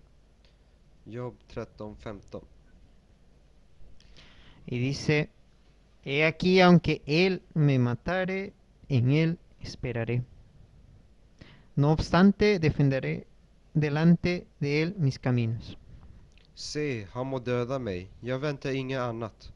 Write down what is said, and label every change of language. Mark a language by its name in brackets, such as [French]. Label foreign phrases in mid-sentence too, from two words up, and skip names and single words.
[Swedish] Jobb 13:15. [Spanish] y dice, He aquí, aunque él me matare, en él esperaré. No obstante, defenderé delante de él mis caminos. [Swedish] Se, han må döda mig, jag väntar inget annat.